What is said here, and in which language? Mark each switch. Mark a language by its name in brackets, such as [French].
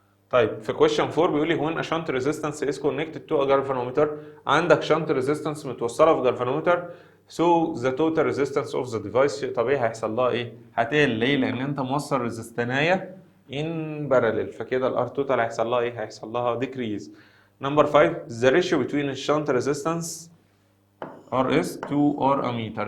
[Arabic] طيب في [English] question 4 [Arabic] بيقول لي [English] when a shunt resistance is connected to a galvanometer. [Arabic] عندك shunt resistance متوصله في galvanometer [English] so the total resistance of the device [Arabic] شيء طبيعي هيحصل لها ايه؟ هتقل. ليه؟ لان انت موصل ريزستنايه [English] in parallel، [Arabic] فكده الار توتال هيحصل لها ايه؟ هيحصل لها decrease. [English] Number 5 the ratio between the shunt resistance RS to R ammeter.